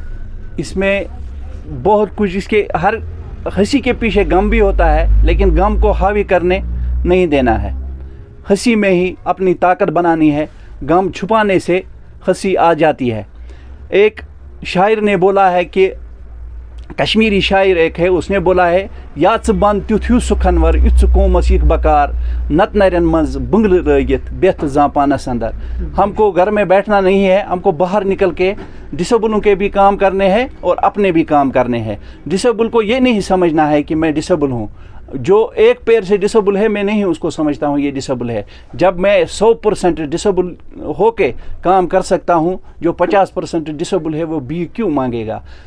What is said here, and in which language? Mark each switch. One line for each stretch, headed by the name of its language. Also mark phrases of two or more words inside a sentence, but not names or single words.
Urdu: اس میں بہت کچھ، اس کے ہر ہنسی کے پیچھے غم بھی ہوتا ہے، لیکن غم کو حاوی کرنے نہیں دینا ہے. ہنسی میں ہی اپنی طاقت بنانی ہے. غم چھپانے سے ہنسی آ جاتی ہے. ایک شاعر نے بولا ہے کہ کشمیری شاعر ایک ہے، اس نے بولا ہے
Kashmiri: یا ژٕ بند تیُتھ ہیوٗ سُکھنور یُتھ ژٕ قومس یِکھ بکار نت نرین منٛز بنگلہٕ رٲگِتھ بیتھ زاپانس اندر.
Urdu: ہم کو گھر میں بیٹھنا نہیں ہے، ہم کو باہر نکل کے ڈسیبلوں کے بھی کام کرنے ہیں اور اپنے بھی کام کرنے ہیں. ڈسیبل کو یہ نہیں سمجھنا ہے کہ میں ڈسیبل ہوں. جو ایک پیر سے ڈسیبل ہے میں نہیں اس کو سمجھتا ہوں یہ ڈسیبل ہے. جب میں 100% ڈسیبل ہو کے کام کر سکتا ہوں، جو 50% ڈسیبل ہے وہ بھی کیوں مانگے گا؟